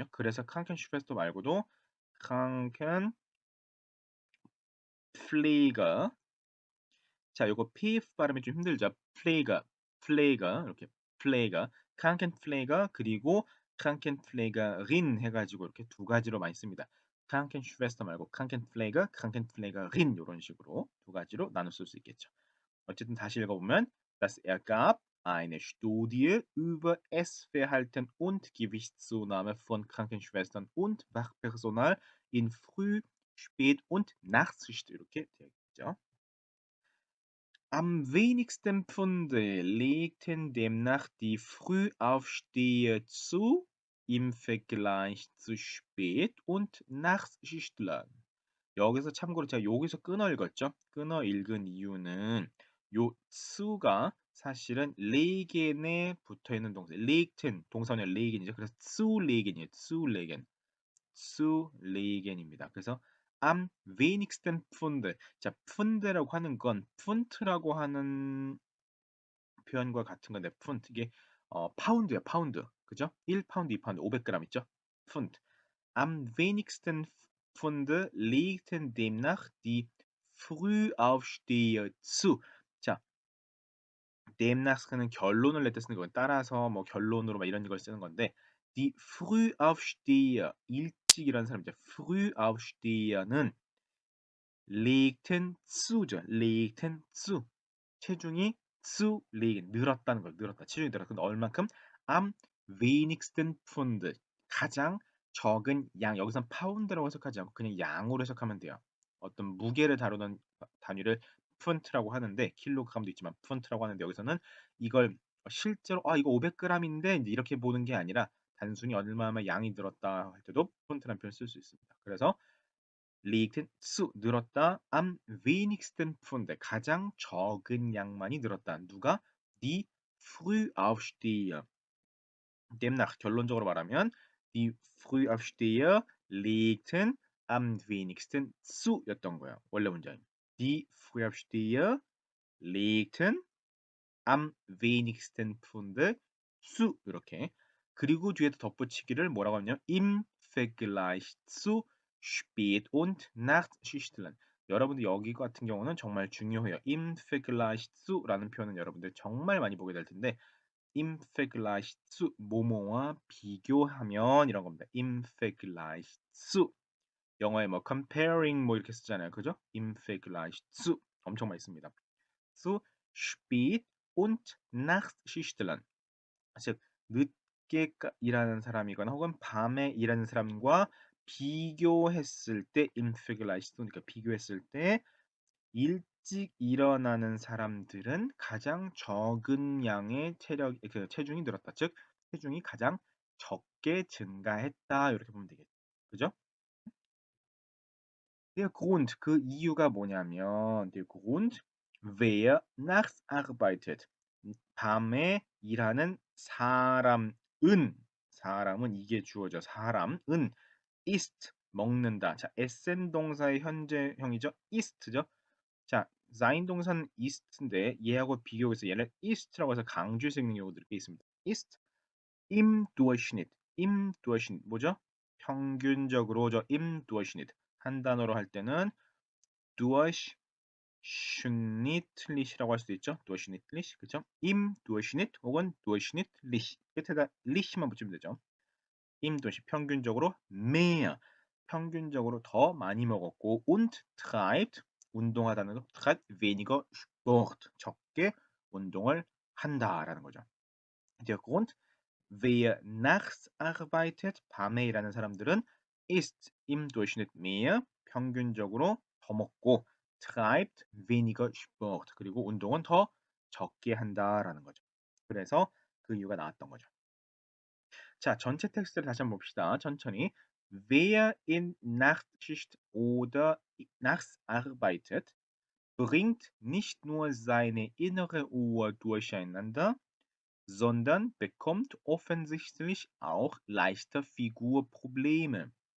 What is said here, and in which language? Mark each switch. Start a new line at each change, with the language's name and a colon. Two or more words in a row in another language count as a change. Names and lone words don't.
Korean: 그래서 Krankenschwester 말고도 Krankenpfleger 자, 요거 PF 발음이 좀 힘들죠. 플레이가 이렇게 플레이가 칸켄플레이가 그리고 칸켄플레이가린 해가지고 이렇게 두 가지로 많이 씁니다. 칸켄슈베스터 말고 칸켄플레이가, 칸켄플레이가린 이런 식으로 두 가지로 나눠 쓸 수 있겠죠. 어쨌든 다시 읽어보면
German: Das ergab eine Studie über Essverhalten und Gewichtszunahme von Krankenschwestern und Wachpersonal in Früh-, Spät- und Nachtschicht
Korean: 이렇게 되어 있죠.
German: Am wenigsten Pfunde legten demnach die Frühaufsteher zu im Vergleich zu Spät- und Nachtschichtlern.
Korean: 여기서 참고로 제가 여기서 끊어 읽었죠. 끊어 읽은 이유는 요 수가 사실은 레겐에 붙어 있는 동사. legten 동사는 레겐이죠. 그래서
German: zu legen
Korean: 이에요.
German: zu legen.
Korean: zu legen입니다.
German: 그래서 am wenigsten Pfunde.
Korean: 자, 푼드라고 하는 건 푼트라고 하는 표현과 같은 건데 푼트 이게 파운드야, 파운드. 그죠? 1파운드, 2파운드, 500g 있죠? 푼트.
German: Am wenigsten Pfunde legten demnach die Frühaufsteher zu.
Korean: 자, demnach는 결론을 낼 때 쓰는 거예요. 따라서 뭐 결론으로 막 이런 걸 쓰는 건데
German: die Frühaufsteher
Korean: 일찍 일하는 사람이죠.
German: Frühaufsteher는 legten zu죠. legten zu
Korean: 체중이
German: zu legen
Korean: 늘었다는 걸 늘었다. 체중이 늘었다. 근데 얼만큼?
German: am wenigsten Pfund
Korean: 가장 적은 양 여기선 파운드라고 해석하지 않고 그냥 양으로 해석하면 돼요. 어떤 무게를 다루는 단위를 푼트라고 하는데 킬로그램도 있지만 푼트라고 하는데 여기서는 이걸 실제로 이거 500g인데 이제 이렇게 보는 게 아니라 단순히 얼마나 양이 늘었다 할 때도 푼트라는 표현을 쓸 수 있습니다. 그래서
German: liegten zu
Korean: 늘었다
German: am wenigsten Pfunde
Korean: 가장 적은 양만이 늘었다. 누가?
German: Die Frühaufsteher. demnach
Korean: 결론적으로 말하면
German: die Frühaufsteher legten am wenigsten zu
Korean: 였던 거예요. 원래 문장이.
German: Die Frühaufsteher legten am wenigsten Pfunde zu 이렇게.
Korean: 그리고 뒤에다 덧붙이기를 뭐라고 하냐면
German: im Vergleich zu spät und Nachtschichten.
Korean: 여러분들 여기 같은 경우는 정말 중요해요.
German: im Vergleich zu
Korean: 라는 표현은 여러분들 정말 많이 보게 될 텐데
German: im Vergleich zu
Korean: 뭐뭐와 비교하면 이런 겁니다.
German: im Vergleich zu
Korean: 영어에 뭐 comparing 뭐 이렇게 쓰잖아요. 그죠?
German: im Vergleich zu
Korean: 엄청 많이 씁니다.
German: zu spät und Nachtschichten
Korean: 즉 늦게 일하는 사람이거나 혹은 밤에 일하는 사람과 비교했을 때
German: im Vergleich zu
Korean: 그러니까 비교했을 때 일찍 일어나는 사람들은 가장 적은 양의 체중이 늘었다. 즉 체중이 가장 적게 증가했다. 이렇게 보면 되겠죠. 그죠?
German: Der Grund
Korean: 그 이유가 뭐냐면
German: der Grund wer nachts arbeitet
Korean: 밤에 일하는 사람은 이게 주어져 사람은 ist 먹는다. 자, 에센 동사의 현재형이죠. ist죠. 자, sein 동사는 ist인데 얘하고 비교해서 얘를 ist라고 해서 강조해서 읽는 경우들이 꽤 있습니다.
German: ist im Durchschnitt 뭐죠?
Korean: 평균적으로죠.
German: im Durchschnitt
Korean: 한 단어로 할 때는 durchschnittlich라고 할 수도 있죠. durchschnittlich 그죠?
German: im Durchschnitt
Korean: 혹은 durchschnittlich 끝에다 lich만 붙이면 되죠.
German: im Durchschnitt
Korean: 평균적으로 mehr 평균적으로 더 많이 먹었고
German: und treibt
Korean: 운동하다는 거
German: treibt weniger Sport
Korean: 적게 운동을 한다라는 거죠.
German: Der Grund wer nachts arbeitet
Korean: 밤에 일하는 사람들은
German: ist im Durchschnitt mehr
Korean: 평균적으로 더 먹고
German: treibt weniger Sport
Korean: 그리고 운동은 더 적게 한다라는 거죠. 그래서 그 이유가 나왔던 거죠. 자, 전체 텍스트를 다시 한번 봅시다. 천천히.
German: Wer in Nachtschicht oder nachts arbeitet, bringt nicht nur seine innere Uhr durcheinander, sondern bekommt offensichtlich auch leichter Figurprobleme.